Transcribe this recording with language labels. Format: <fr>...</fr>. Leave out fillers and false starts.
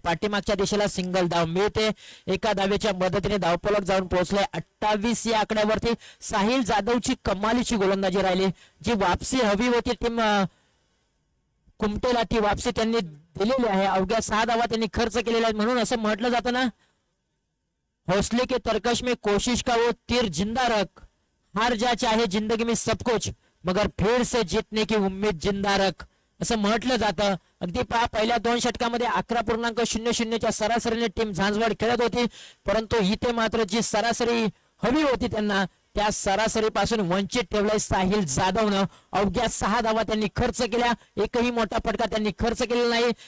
<mr>पाठीमागच्या दिशेला सिंगल धाव मिळते. एका धावेच्या मदतीने धावफलक जाऊन पोहोचलाय 28 या आकड्यावरती. साहिल जाधवची कमालीची गोलंदाजी राहिली. जी वापसी हवी होती टीम कुमटेला, ती वापसी त्यांनी दिलेली आहे. अवघ्या 6 धावा त्यांनी खर्च केलेल्या आहेत. म्हणून असं म्हटलं जातं ना,</mr> <hi>हौसले के तरकश में कोशिश का वो तीर जिंदा रख, हार जा चाहे जिंदगी में सब कुछ मगर फिर से जीतने की उम्मीद जिंदा रख,</hi> <mr>असं म्हटलं जातं. अगदी पहा, पहिल्या 2 षटकामध्ये 11.00च्या सरासरीने टीम झांझवड खेळत होती, परंतु इथे मात्र जी सरासरी हवी होती त्यांना, त्या सरासरीपासून वंचित ठेवलंय साहिल जाधवनं. अवघ्या 6 धावा त्यांनी खर्च केल्या. एकही मोठा फटका त्यांनी खर्च केलेला नाही.</mr>